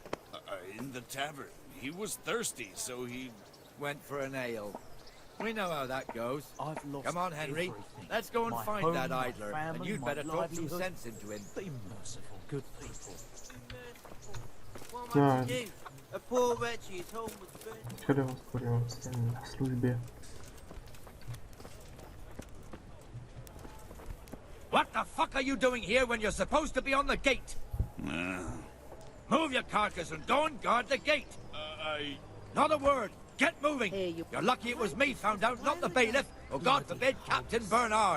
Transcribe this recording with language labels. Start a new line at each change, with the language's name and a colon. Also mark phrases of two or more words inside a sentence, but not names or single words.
English: In the tavern. He was thirsty, so he... Went for an ale. We know how that goes. I've lost Come on, Henry. everything. Let's go and My find home, that my idler, family, and you'd my better talk some livelihood. sense into him. Be merciful, good people. What Yeah. must you do? A poor wretch is home with food.
Czech: Teďka do hospody, mám se na službě.
English: What the fuck are you doing here when you're supposed to be on the gate? Move your carcass and go and guard the gate. Not a word. Get moving. You're lucky it was me found out, not the bailiff. Or God forbid, Captain Bernard.